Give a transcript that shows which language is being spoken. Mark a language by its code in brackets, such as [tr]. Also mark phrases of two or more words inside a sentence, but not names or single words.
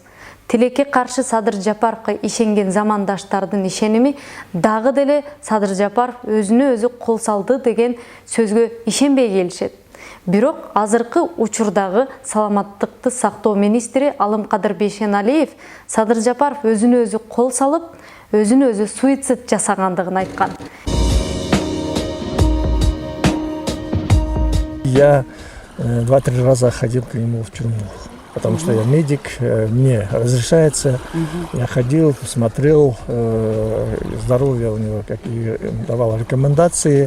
[ky] Тилекке каршы Садыр Жапаровго ишенген замандаштардын ишеними дагы деле Садыр Жапаров өзүнө өзү кол салды деген сөзгө ишенбей келишет. Бирок азыркы учурдагы саламаттыкты сактоо министри Алымкадыр Бейшеналиев Садыр Жапаров өзүнө өзү кол салып, өзүнө өзү суицид жасагандыгын айткан. [ru] Я 2-3 раза ходил к нему в тюрьму, потому что я медик, мне разрешается. Я ходил, смотрел здоровье у него, какие давал рекомендации.